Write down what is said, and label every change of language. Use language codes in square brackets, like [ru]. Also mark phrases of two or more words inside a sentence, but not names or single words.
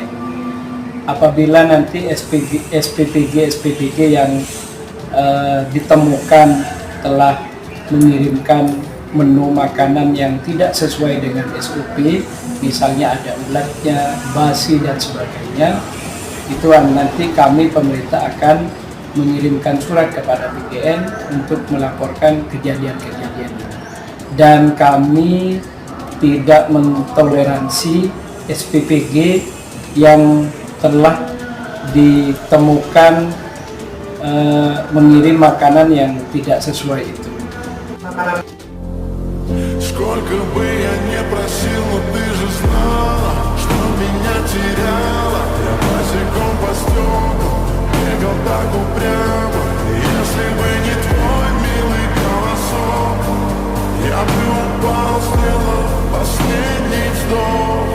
[id] Apabila nanti SPPG yang ditemukan telah mengirimkan menu makanan yang tidak sesuai dengan SOP, misalnya ada ulatnya, basi dan sebagainya, itu nanti kami pemerintah akan mengirimkan surat kepada BKN untuk melaporkan kejadian-kejadian ini. Dan kami tidak mentoleransi SPPG yang telah ditemukan mengirim makanan yang tidak sesuai itu. [ru] Сколько бы я не просил, но ты же знала, что меня теряла. Я босиком по стеклу бегал так упрямо. Если бы не твой милый голосок, я бы упал, сделал последний вздох.